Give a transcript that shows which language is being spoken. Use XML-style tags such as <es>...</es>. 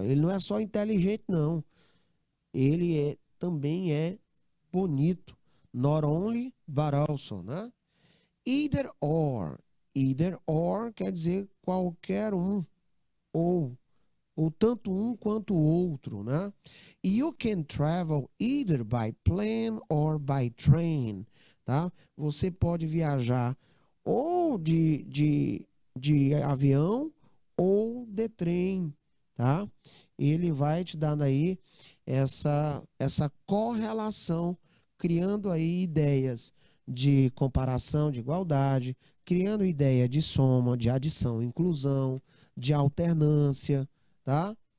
<pt>Ele não é só inteligente, não. Ele também é bonito.</pt> <en>Not only, but also, né? Either or. Either or</en> <pt>quer dizer qualquer um. Ou tanto um quanto o outro, né?</pt> <en>You can travel either by plane or by train, tá?</en> <pt>Você pode viajar ou de avião ou de trem, tá? Ele vai te dando aí essa correlação, criando aí ideias de comparação, de igualdade, criando ideia de soma, de adição, inclusão, de alternância, tá?</pt>